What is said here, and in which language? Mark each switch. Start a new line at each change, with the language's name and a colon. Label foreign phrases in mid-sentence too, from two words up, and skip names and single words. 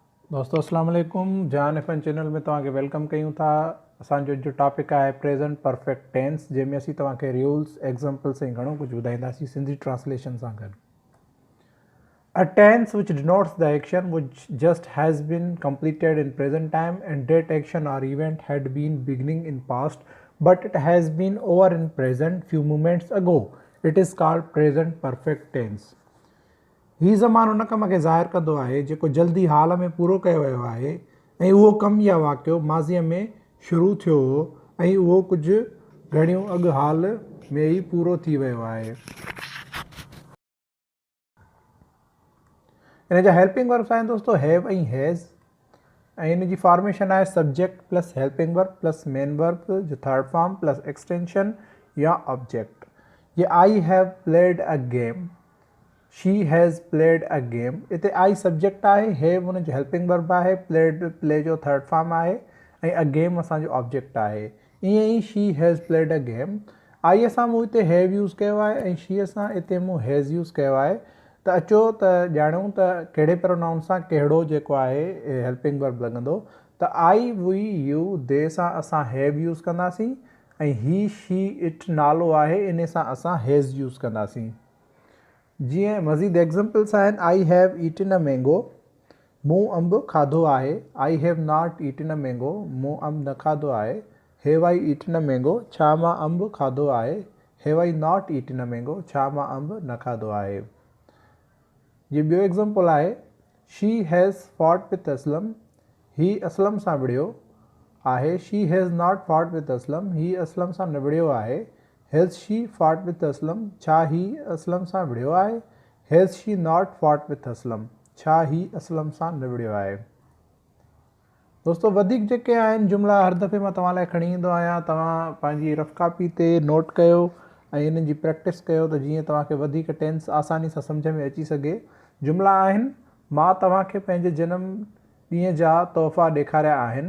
Arabic: दोस्तों السلام عليكم.
Sindhi: जान एफ चैनल में तव्हांखे वेलकम कयूं था। असांजो जो टॉपिक है
English: present perfect tense,
Sindhi: जंहिंमें असीं तव्हांखे
English: rules examples
Sindhi: ऐं घणो कुझु ॿुधाईंदासीं सिंधी ट्रांसलेशन सां गॾु।
English: A tense which denotes the action which just has been completed in present time and that action or event had been beginning in past but it has been over in present few moments ago. It is called present perfect tense.
Sindhi: ही ज़मान उन कम खे ज़ाहिर कंदो आहे जेको जल्दी हाल में पूरो कयो वियो आहे ऐं उहो कमु या वाक़ियो माज़ीअ में शुरू थियो हो ऐं उहो कुझु घणियूं अॻु हाल में ई पूरो थी वियो आहे। इन जा
English: helping verbs
Sindhi: आहिनि दोस्तों हैव ऐं हैज़, ऐं इन जी फॉर्मेशन आहे
English: subject plus helping verb plus main verb
Sindhi: जो
English: third form plus extension
Sindhi: या ऑब्जेक्ट।
English: ये I have played a game, she has played a game.
Sindhi: इते आई सब्जेक्ट आहे, हैव उन जो
English: helping verb
Sindhi: आहे,
English: played play
Sindhi: जो
English: third form
Sindhi: आहे ऐं
English: a game
Sindhi: असांजो ऑब्जेक्ट आहे। ईअं ई
English: she has played a game,
Sindhi: आई सां मूं हिते
English: have use
Sindhi: कयो आहे ऐं शीअ सां हिते मूं
English: has use
Sindhi: कयो आहे। त अचो त ॼाणूं त कहिड़े प्रोनाउन सां कहिड़ो जेको आहे
English: helping verb
Sindhi: लॻंदो। त
English: I we you they
Sindhi: सां असां
English: have use
Sindhi: कंदासीं ऐं
English: he she it
Sindhi: नालो आहे इन सां असां
English: has use
Sindhi: कंदासीं। जीअं मज़ीद एग्ज़ाम्पल्स आहिनि
English: I have eaten a mango,
Sindhi: मूं अंब खाधो आहे।
English: I have not eaten a mango,
Sindhi: मूं अंब न खाधो आहे।
English: have I eaten a mango,
Sindhi: छा मां अंब खाधो आहे।
English: have I not eaten a mango,
Sindhi: छा मां अंब न खाधो आहे। जी ॿियो एग्ज़ाम्पल आहे
English: she has fought with Aslam,
Sindhi: ही असलम सां विढ़ियो आहे।
English: she has not fought with Aslam,
Sindhi: ही असलम सां न विढ़ियो आहे।
English: has she fought with Aslam,
Sindhi: छा ही असलम सां विढ़ियो आहे।
English: has she not fought with Aslam,
Sindhi: छा ही असलम सां न विढ़ियो आहे। दोस्तों वधीक जेके आहिनि जुमिला हर दफ़े मां तव्हां लाइ खणी ईंदो आहियां, तव्हां पंहिंजी
English: rough copy
Sindhi: ते नोट कयो ऐं इन्हनि जी प्रैक्टिस कयो त जीअं तव्हांखे वधीक टेंस आसानी सां सम्झ में अची सघे। जुमिला आहिनि मां तव्हांखे पंहिंजे जनम ॾींहं जा तोहफ़ा ॾेखारिया आहिनि।